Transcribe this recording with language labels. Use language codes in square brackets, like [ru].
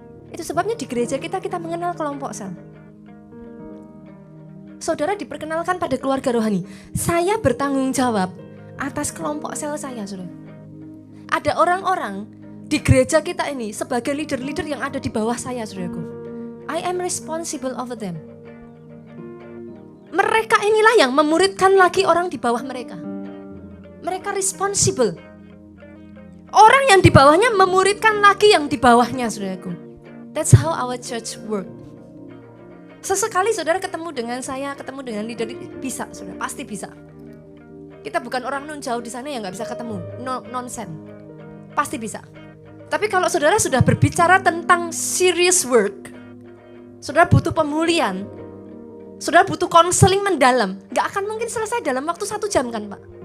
[id] Itu sebabnya di gereja kita mengenal kelompok sel. Saudara diperkenalkan pada keluarga rohani. Saya bertanggung jawab atas kelompok sel saya saudara. Ada orang-orang di gereja kita ini sebagai leader-leader yang ada di bawah saya saudaraku. [en] I am responsible over them. [id] Mereka inilah yang memuridkan lagi orang di bawah mereka. Mereka responsible. Orang yang di bawahnya memuridkan lagi yang di bawahnya saudaraku. [en] That's how our church work. [id] Sesekali saudara ketemu dengan saya, ketemu dengan leader, bisa saudara, pasti bisa. Kita bukan orang nun jauh di sana yang gak bisa ketemu, nonsense. Pasti bisa. Tapi kalau saudara sudah berbicara tentang serious work, saudara butuh pemulihan, saudara butuh konseling mendalam, gak akan mungkin selesai dalam waktu 1 jam kan Pak?